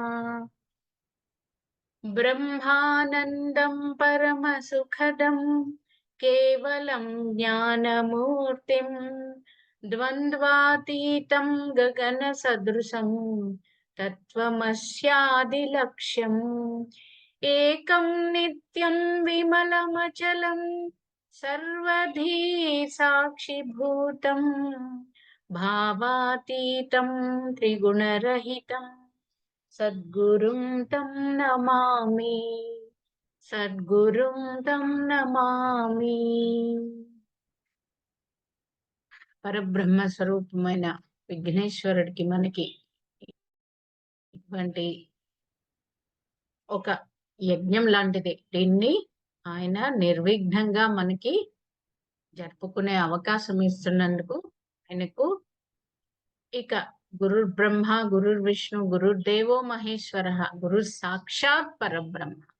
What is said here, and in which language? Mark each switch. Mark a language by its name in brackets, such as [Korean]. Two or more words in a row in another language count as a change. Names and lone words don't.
[Sanskrit] బ్రహ్మానందం పరమసుఖదం కేవలం జ్ఞానమూర్తిం ద్వంద్వాతీతం గగన సదృశం తత్వమస్యాదిలక్ష్యం ఏకం నిత్యం విమలమచలం సర్వధీ సాక్షిభూతం భావాతీతం త్రిగుణరహితం సద్గురుం తం నమామి. సద్గురుం తం నమామి. [Telugu] పరబ్రహ్మ స్వరూపమైన విఘ్నేశ్వరుడికి మనకి ఇటువంటి ఒక యజ్ఞం లాంటిది. దీన్ని ఆయన నిర్విఘ్నంగా మనకి జరుపుకునే అవకాశం ఇస్తున్నందుకు ఆయనకు ఇక [Sanskrit] గురుర్ బ్రహ్మ గురుర్ విష్ణు గురుర్దేవో మహేశ్వర గురు సాక్షాత్ పరబ్రహ్మ.